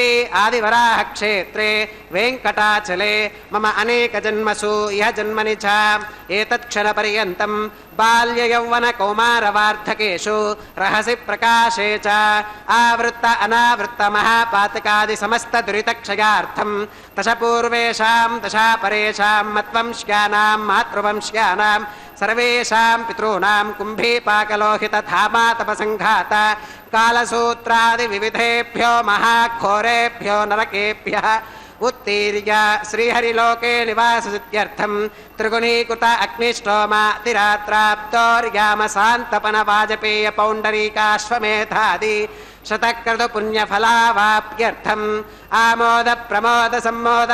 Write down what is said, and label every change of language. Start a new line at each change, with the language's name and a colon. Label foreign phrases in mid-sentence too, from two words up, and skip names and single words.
Sanskrit: ఆదివరాహక్షేత్రే వెంకటాచలే మమ అనేకజన్మసు ఇహ జన్మని చ ఏతత్క్షణపర్యంతం బాల్యయౌవన కౌమారవార్ధకేషు రహసి ప్రకాశే చ ఆవృత్త అనావృత్త మహాపాతకాది సమస్త దురితక్షయార్థం దశ పూర్వేషాం దశా పరేషాం మత్వంశ్యానాం మాతృవంశ్యానాం सर्वेषां पितॄणां कुम्भीपाकलोहितधामातपसङ्घात कालसूत्रादिविविधेभ्यो महाघोरेभ्यो नरकेभ्यः उत्तीर्य श्रीहरिलोके निवाससिद्ध्यर्थं त्रिगुणीकृत अग्निष्टोमातिरात्राप्तोर्यामसान्तपनवाजपेय पौण्डरीकाश्वमेधादि शतक्रतुपुण्यफलावाप्यर्थम् आमोद प्रमोद सम्मोद